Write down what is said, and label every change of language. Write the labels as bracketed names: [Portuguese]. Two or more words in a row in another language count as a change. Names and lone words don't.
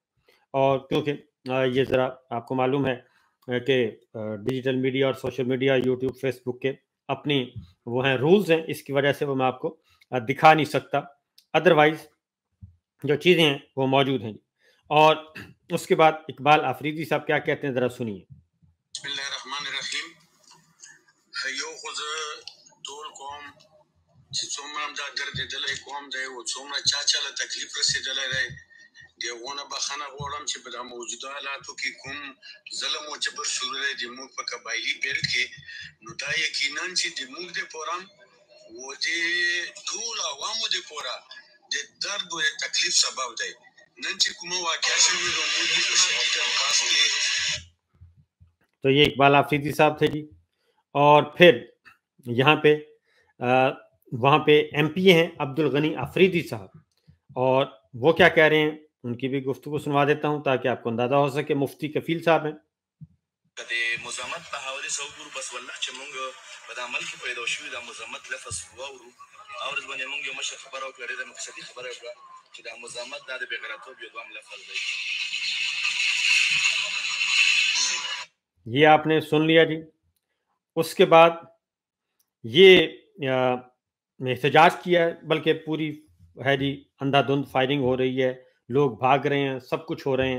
[Urdu] اور کیونکہ یہ ذرا آپ کو معلوم ہے کہ [English] digital media [Urdu] اور [English] social media, [Urdu] یوٹیوب، فیس بک کے اپنی وہ ہیں رولز ہیں، اس کی وجہ سے وہ میں آپ کو دکھا نہیں سکتا، ادروائز جو چیزیں ہیں وہ موجود ہیں۔ اور اس کے بعد اقبال آفریدی صاحب کیا کہتے ہیں، ذرا سنیے۔ [Arabic] بسم اللہ الرحمن الرحیم۔ [Pashto] یو خود ټول قوم چې څومره هم دا دردېدلی قوم دی او څومره چا له تکلیف رسېدلی دی، د هغو نه بخښنه غواړم چې په دا موجوده حالاتو کې کوم ظلم او جبر شروع دی زموږ په قبایلي بیلټ کې، نو دا یقیناً چې زموږ دپاره و د ټولو عوامو دپاره د درد او د تکلیف سبب دی۔ نن چې کومه واقعه شوې ده موږ یې په شدید الفاظ کې [Urdu] تو یہ اقبال آفریدی صاحب تھے جی۔ اور پھر یہاں پہ وہاں پہ ایم پی ہیں عبد الغنی آفریدی صاحب، اور وہ کیا کہہ رہے ہیں ان کی بھی گفتگو سنوا دیتا ہوں تاکہ آپ کو اندازہ ہو سکے۔ مفتی کفیل صاحب ہیں۔ [Pashto] د مزامت په حواله سره وګورو، بس والله چې موږ په دا عمل کې پیدا شوي دا مزامت لفظ واورو، او ورځ باندې موږ یو مشر خبره وکړه، ډېره مقصدي خبره وکړه چې دا مزامت دا د بېغیرتوب یو دوام لفظ دی۔ [Urdu] یہ آپ نے سن لیا جی۔ اس کے بعد یہ احتجاج کیا ہے، بلکہ پوری ہے جی اندھا دھند فائرنگ ہو رہی ہے، لوگ بھاگ رہے ہیں، سب کچھ ہو رہے ہیں۔